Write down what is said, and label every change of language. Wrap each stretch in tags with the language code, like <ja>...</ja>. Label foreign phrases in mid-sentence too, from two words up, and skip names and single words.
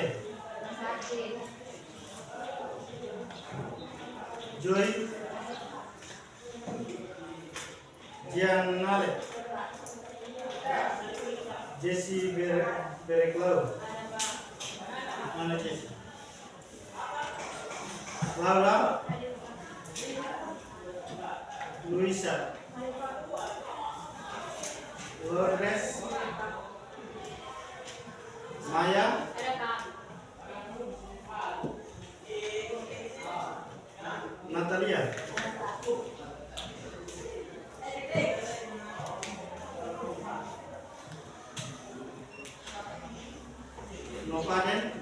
<id>Hadir. Joy. Gianale. Jesse Bereklau. Mana Jesse? Laura. Luisa. Lourdes. Maya. Ada Pak. Natalia. Novaden.</id>